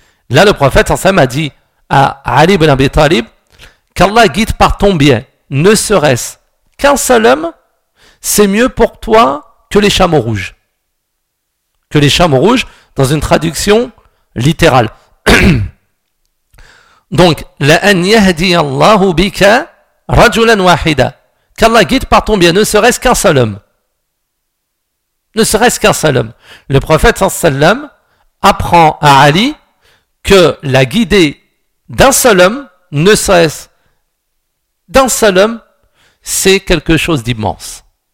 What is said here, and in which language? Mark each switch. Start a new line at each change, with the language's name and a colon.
French: Là, le prophète sallam a dit à Ali ibn Abi Talib: qu'Allah guide par ton bien, ne serait-ce qu'un seul homme, c'est mieux pour toi que les chameaux rouges. Que les chameaux rouges, dans une traduction littérale. Donc,
Arabic: لَأَنْ يَهْدِيَ اللَّهُ بِكَ رَجُلًا وَاحِدًا.
French: Qu'Allah guide par ton bien, ne serait-ce qu'un seul homme. Ne serait-ce qu'un seul homme. Le prophète sallallahu alayhi wa sallam apprend à Ali que la guider d'un seul homme, ne serait-ce d'un seul homme, c'est quelque chose d'immense.